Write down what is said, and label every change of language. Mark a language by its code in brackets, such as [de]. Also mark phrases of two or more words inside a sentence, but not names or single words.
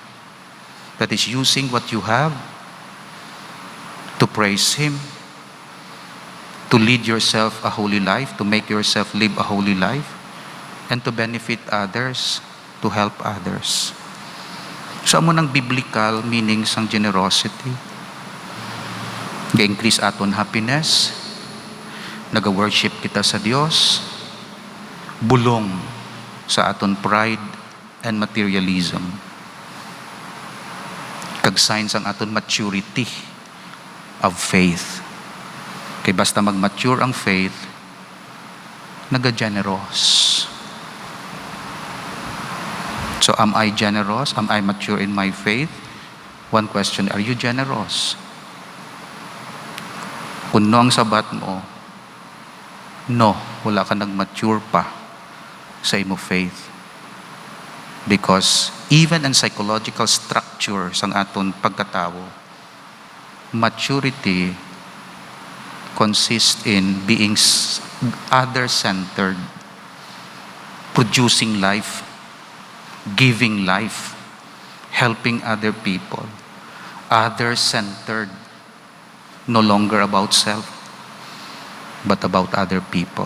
[en] That is using what you have to praise Him, to lead yourself a holy life, to make yourself live a holy life, and to benefit others, to help others. [hil] So amo ng [en] biblical meaning [hil] sang generosity. Ga-increase aton happiness, naga-worship kita sa Dios, bulong sa aton [en] pride and materialism. [hil] Kag signs ang aton [en] maturity of faith. [hil] Kay basta mag-mature ang faith, naga-generous. [en] So am I generous? Am I mature in my faith? One question, are you generous? [hil] Kung no ang sabat mo, no, wala ka nag-mature pa sa imo faith. [en] Because even in psychological structure [hil] sang aton pagkatao, [en] maturity consists in being other-centered, producing life, giving life, helping other people, other-centered, no longer about self, but about other people.